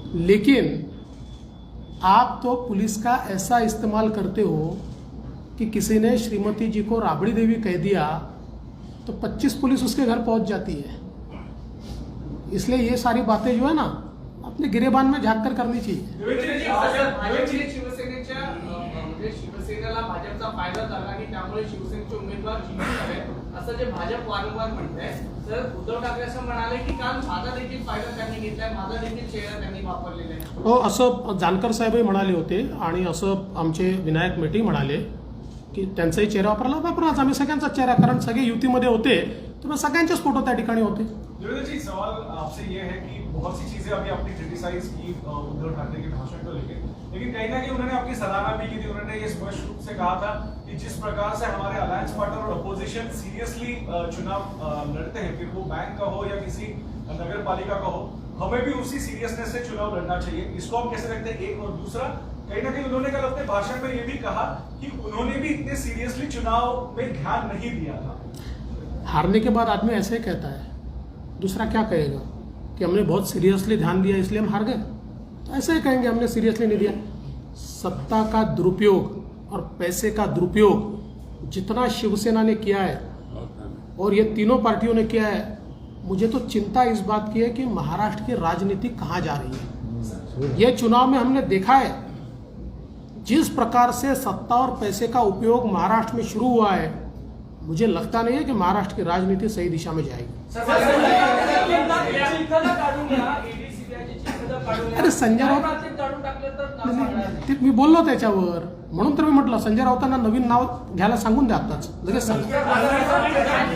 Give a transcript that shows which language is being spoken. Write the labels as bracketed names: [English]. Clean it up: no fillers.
[Hindi] लेकिन आप तो पुलिस का ऐसा इस्तेमाल करते हो कि किसी ने श्रीमती जी को राबड़ी देवी कह दिया तो 25 पुलिस उसके घर पहुंच जाती है. इसलिए ये सारी बातें जो है ना, अपने गिरेबान में झाँक कर करनी चाहिए. [Marathi] शिवसेनेला भाजपचा फायदा झाला आणि त्यामुळे शिवसेनेचे उमेदवार जिंकून आले असं जे भाजप वारंवार म्हणतंय. तर उद्धव ठाकरे असं म्हणाले की काल माझा देखील फायदा त्यांनी घेतलाय, माझा देखील चेहरा त्यांनी वापरलेला आहे. हो, असं जानकर साहेबही म्हणाले होते आणि असं आमचे विनायक मेटे म्हणाले की त्यांचाही चेहरा वापरला. आम्ही सगळ्यांचा चेहरा, कारण सगळे युतीमध्ये होते, तर मग सगळ्यांचेच फोटो त्या ठिकाणी होते. [Hindi] देवेंद्र जी, सवाल आपसे ये है कि बहुत सी चीजें अभी आपने क्रिटिसाइज की उद्धव ठाकरे के भाषण को लेकर, लेकिन कहीं ना कहीं उन्होंने आपकी सराहना भी की थी. उन्होंने ये स्पष्ट रूप से कहा था कि जिस प्रकार से हमारे अलायंस पार्टनर और अपोजिशन सीरियसली चुनाव लड़ते हैं, फिर वो बैंक का हो या किसी नगर पालिका का हो, हमें भी उसी सीरियसनेस से चुनाव लड़ना चाहिए. इसको हम कैसे देखते हैं? एक और दूसरा, कहीं ना कहीं उन्होंने कल अपने भाषण में ये भी कहा कि उन्होंने भी इतने सीरियसली चुनाव में ध्यान नहीं दिया था. हारने के बाद आदमी ऐसे ही कहता है, दूसरा क्या कहेगा कि हमने बहुत सीरियसली ध्यान दिया इसलिए हम हार गए? तो ऐसे ही कहेंगे हमने सीरियसली नहीं दिया. सत्ता का दुरुपयोग और पैसे का दुरुपयोग जितना शिवसेना ने किया है और ये तीनों पार्टियों ने किया है, मुझे तो चिंता इस बात की है कि महाराष्ट्र की राजनीति कहाँ जा रही है. ये चुनाव में हमने देखा है जिस प्रकार से सत्ता और पैसे का उपयोग महाराष्ट्र में शुरू हुआ है, मुझे लगता नहीं है कि महाराष्ट्र की राजनीति सही दिशा में जाएगी. [Marathi] अरे संजय राऊत, मी बोललो त्याच्यावर, म्हणून तर मी म्हटलं संजय राऊतांना नवीन नाव घ्यायला सांगून द्या आताच, लगेच सांगा.